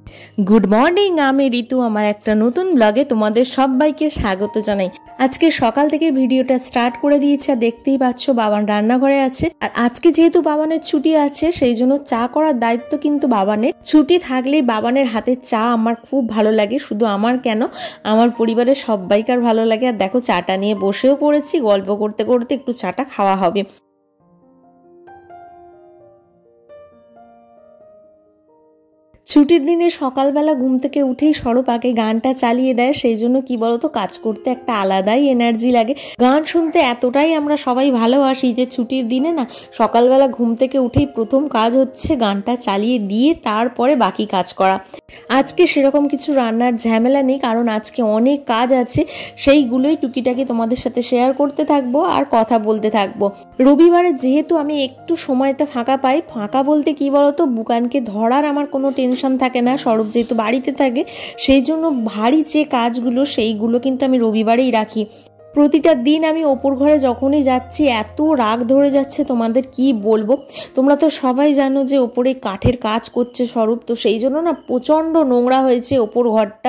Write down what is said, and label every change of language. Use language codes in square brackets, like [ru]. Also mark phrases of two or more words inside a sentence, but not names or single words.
[en] good morning [bn] আমি ঋতু আমার একটা নতুন ব্লগে তোমাদের সবাইকে স্বাগত জানাই। আজকে সকাল থেকে ভিডিওটা স্টার্ট করে দিয়েছি। দেখতেই পাচ্ছো বাবান রান্নাঘরে আছে আর আজকে যেহেতু বাবানের ছুটি আছে সেইজন্য চা করার দায়িত্ব কিন্তু বাবানের। ছুটি থাকলেই বাবানের হাতে চা আমার খুব ভালো লাগে, শুধু আমার কেন আমার পরিবারের সবাইকার ভালো লাগে। আর দেখো চাটা নিয়ে বসেও পড়েছি, গল্প করতে করতে একটু চাটা খাওয়া হবে। ছুটির দিনে সকাল বেলা ঘুম থেকে উঠেই সৌরভ আগে গানটা চালিয়ে দেয়। সেইজন্য কি বলতো কাজ করতে একটা আলাদাই এনার্জি লাগে। গান শুনতে এতটাই আমরা সবাই ভালোবাসি যে ছুটির দিনে না সকাল বেলা ঘুম থেকে উঠেই প্রথম কাজ হচ্ছে গানটা চালিয়ে দিয়ে তারপরে বাকি কাজ করা। আজকে সেরকম কিছু রান্নার ঝামেলা নেই, কারণ আজকে অনেক কাজ আছে, সেইগুলোই টুকিটাকি তোমাদের সাথে শেয়ার করতে থাকবো আর কথা বলতে থাকবো। রবিবারে যেহেতু আমি একটু সময়টা ফাঁকা পাই, ফাঁকা বলতে কি বলতো বুকানকে ধরার আমার কোনো টেনশন থাকে না। সৌরভ যেহেতু বাড়িতে থাকে সেই জন্য ভারী যে কাজগুলো সেইগুলো কিন্তু আমি রবিবারেই রাখি। প্রতিটা দিন আমি ওপর ঘরে যখনই যাচ্ছি এত রাগ ধরে যাচ্ছে তোমাদের কি বলবো। তোমরা তো সবাই জানো যে ওপরে কাঠের কাজ করছে সৌরভ, তো সেই জন্য না প্রচণ্ড নোংরা হয়েছে ওপর ঘরটা।